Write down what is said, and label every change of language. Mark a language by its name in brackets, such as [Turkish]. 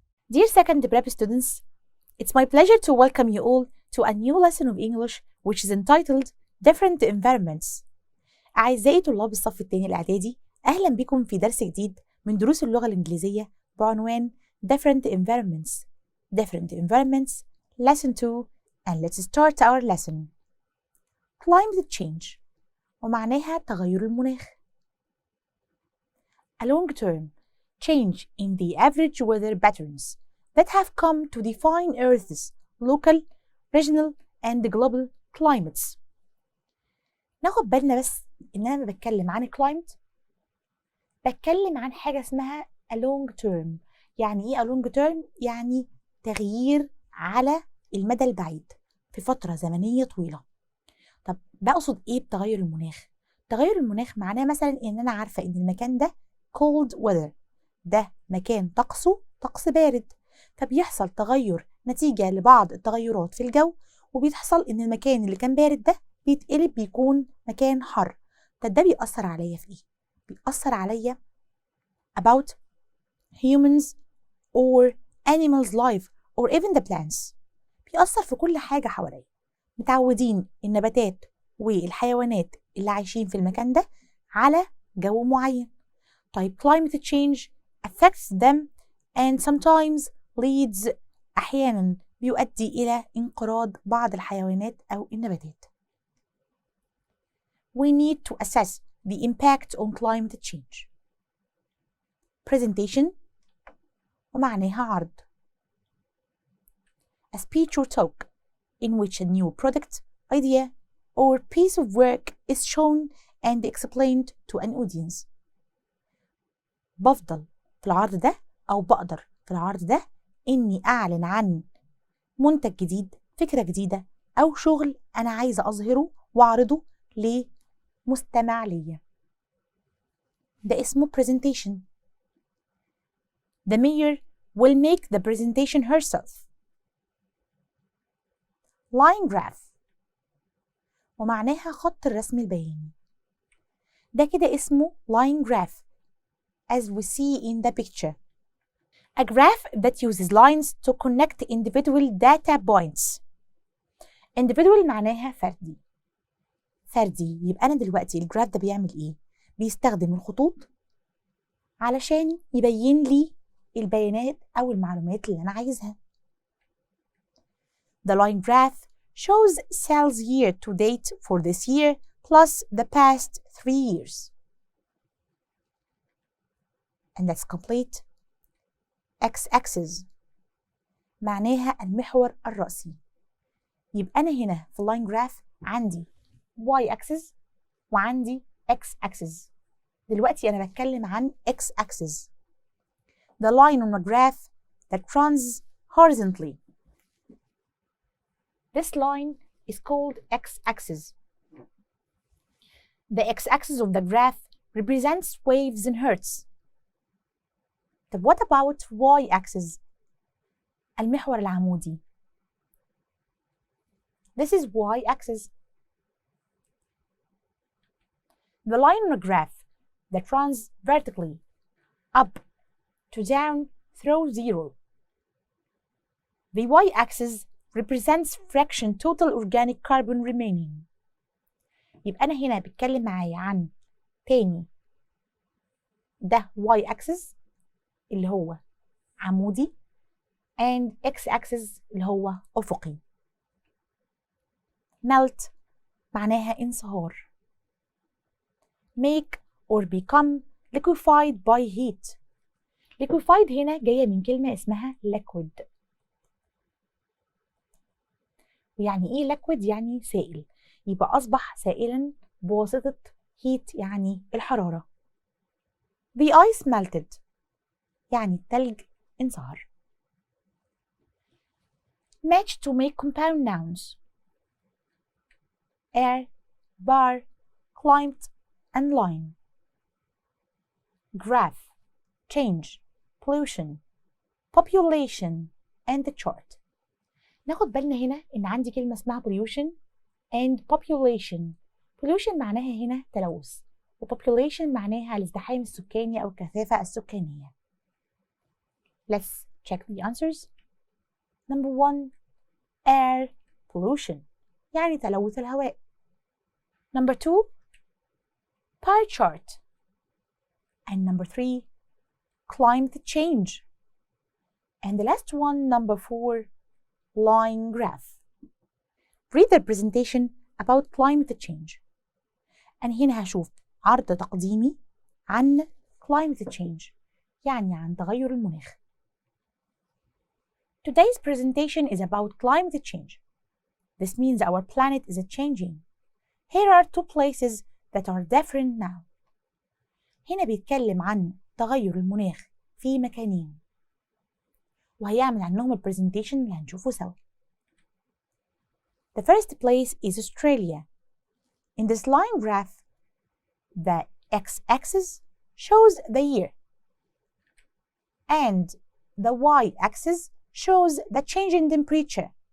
[English] Dear second prep students, it's my pleasure to welcome you all to a new lesson of English which is entitled Different Environments. [Arabic] أعزائي طلاب الصف الثاني الإعدادي، أهلا بكم في درس جديد من دروس اللغة الإنجليزية بعنوان Different Environments. [English] Different Environments, Lesson 2, and let's start our lesson. [Arabic] Climate change ومعناها تغير المناخ. [English] A long-term change in the average weather patterns that have come to define Earth's local, regional, and global climates. [Arabic] ناخد بالنا بس إن أنا بتكلم عن climate بتكلم عن حاجة اسمها [English] a long term. [Arabic] يعني إيه [English] a long term؟ [Arabic] يعني تغيير على المدى البعيد في فترة زمنية طويلة. طب بقصد إيه بتغير المناخ؟ تغير المناخ معناه مثلا إن أنا عارفة إن المكان ده cold weather، ده مكان طقسه طقس بارد، فبيحصل تغير نتيجة لبعض التغيرات في الجو، وبيحصل إن المكان اللي كان بارد ده بيتقلب بيكون مكان حر. طب ده بيأثر عليا [English] في إيه؟ بيأثر عليا about humans or animals life or even the plants. [Arabic] بيأثر في كل حاجة حواليا. متعودين النباتات والحيوانات اللي عايشين في المكان ده على جو معين. طيب [English] climate change affects them and sometimes leads [Arabic] أحيانا بيؤدي إلى انقراض بعض الحيوانات أو النباتات. [English] We need to assess the impact on climate change. [Arabic] Presentation ومعناها عرض. [English] A speech or talk in which a new product, idea, or piece of work is shown and explained to an audience. [Arabic] بفضل في العرض ده أو بقدر في العرض ده إني أعلن عن منتج جديد، فكرة جديدة، أو شغل أنا عايزة أظهره وأعرضه لمستمع ليا. ده اسمه presentation. [English] The mayor will make the presentation herself. [Arabic] Line graph ومعناها خط الرسم البياني. ده كده اسمه [English] line graph as we see in the picture. A graph that uses lines to connect individual data points. [Arabic] Individual معناها فردي. فردي يبقى أنا دلوقتي الجراف ده بيعمل إيه؟ بيستخدم الخطوط علشان يبين لي البيانات أو المعلومات اللي أنا عايزها. [English] The line graph shows sales year to date for this year plus the past 3 years. And that's complete. [Arabic] X-axis معناها المحور الرأسي. يبقى أنا هنا في اللاين جراف عندي Y-axis وعندي X-axis. دلوقتي أنا بتكلم عن X-axis. [English] The line on a graph that runs horizontally. This line is called X-axis. The X-axis of the graph represents waves in hertz. [Arabic] طب [English] what about Y-axis؟ [Arabic] المحور العمودي. [English] This is Y-axis. The line on a graph that runs vertically up to down through zero. The Y-axis represents fraction total organic carbon remaining. [Arabic] يبقى أنا هنا بتكلم معايا عن تاني ده Y-axis اللي هو عمودي and X-axis اللي هو أفقي. melt معناها انصهار. [English] make or become liquefied by heat. [Arabic] liquefied هنا جاية من كلمة اسمها liquid. يعني إيه liquid؟ يعني سائل، يبقى أصبح سائلا بواسطة heat يعني الحرارة. [English] the ice melted [Arabic] يعني التلج انصهر. [English] match to make compound nouns. air, bar, climbed, and line. graph, change, pollution, population, and the chart. [Arabic] ناخد بالنا هنا إن عندي كلمة اسمها pollution and population. pollution معناها هنا تلوث، و population معناها الازدحام السكاني أو الكثافة السكانية. Let's [English] Check the answers. Number 1, air pollution [Arabic] يعني تلوث الهواء. [English] Number 2, pie chart. And number 3, climate change. And the last one, number 4, line graph. Read the presentation about climate change. [Arabic] أنا هنا هشوف عرض تقديمي عن climate change يعني عن تغير المناخ. [English] Today's presentation is about climate change. This means our planet is changing. Here are 2 places that are different now. [Arabic] هنا بيتكلم عن تغير المناخ في مكانين وهيعمل عنهم البرزنتيشن اللي هنشوفه سوا. [English] The first place is Australia. In this line graph, the x-axis shows the year and the y-axis shows the change in temperature.